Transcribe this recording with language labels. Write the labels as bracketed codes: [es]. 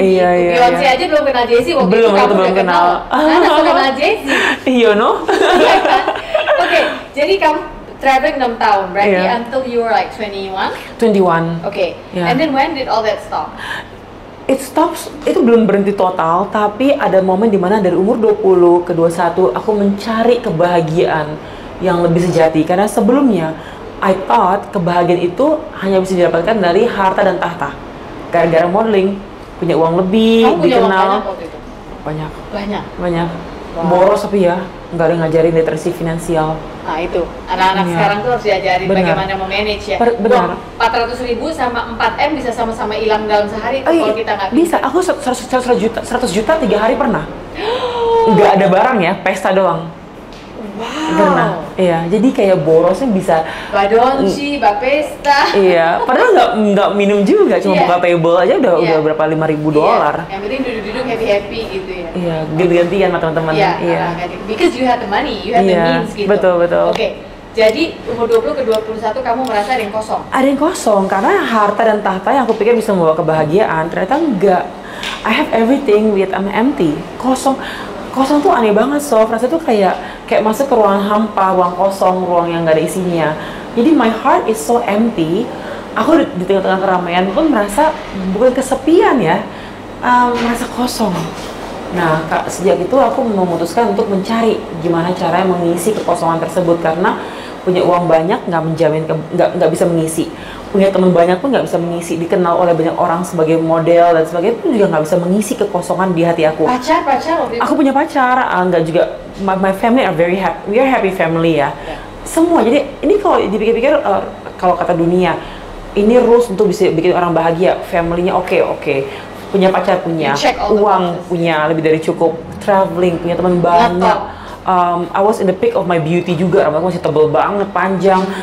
[id] Beyonce aja belum kenal Jay-Z, waktu itu kamu udah kenal. Karena kenal Jay-Z. Iya no? Oke, jadi kamu traveling 6 tahun, berarti [en] until you were like 21? [id] 21. [en] Okay, and then when did all that stop? It stops, [id] itu belum berhenti total, tapi ada momen dimana dari umur 20 ke 21 aku mencari kebahagiaan yang lebih sejati. Karena sebelumnya [en] I thought [id] kebahagiaan itu hanya bisa didapatkan dari harta dan tahta. Gara-gara modeling, punya uang lebih, dikenal. Banyak. Wow. Boros tapi ya, nggak ada ngajarin literasi finansial. Nah itu, anak-anak sekarang tuh harus diajarin bagaimana memanage ya. Benar. 400.000 sama 4M bisa sama-sama hilang dalam sehari kalau kita nggak bisa. Aku 100 juta 3 hari pernah. Nggak ada barang ya, pesta doang. Wow. Pernah. Iya, jadi kayak borosnya bisa. Badonci, bapesta. Iya, padahal nggak minum juga, cuma buka table aja udah berapa $5.000. Yang penting duduk-duduk happy gitu ya. Iya, ganti-gantian sama teman-teman. Iya. [en] Because you had the money, you had the means gitu. [id] Betul. Oke. Jadi umur 20 ke 21 kamu merasa ada yang kosong? Ada yang kosong, karena harta dan tahta yang aku pikir bisa membawa kebahagiaan, ternyata enggak. [en] I have everything yet I'm empty. [id] Kosong. kosong tuh aneh banget, Sof. Rasanya tuh kayak masuk ke ruang hampa, ruang kosong, ruang yang gak ada isinya. Jadi [en] my heart is so empty. [id] Aku di tengah-tengah keramaian pun merasa bukan kesepian ya, merasa kosong. Nah, sejak itu aku memutuskan untuk mencari gimana caranya mengisi kekosongan tersebut, karena punya uang banyak nggak menjamin nggak bisa mengisi, punya teman banyak pun nggak bisa mengisi, dikenal oleh banyak orang sebagai model dan sebagainya pun juga nggak bisa mengisi kekosongan di hati aku. Pacar aku punya pacar, nggak juga. [en] My family are very happy, we are happy family ya. [id] Semua, jadi ini kalau dipikir-pikir, kalau kata dunia ini rules untuk bisa bikin orang bahagia, familynya oke, punya pacar, punya uang, punya lebih dari cukup, traveling, punya teman banyak. [en] I was in the peak of my beauty [id] juga, rambutku masih tebal banget, panjang.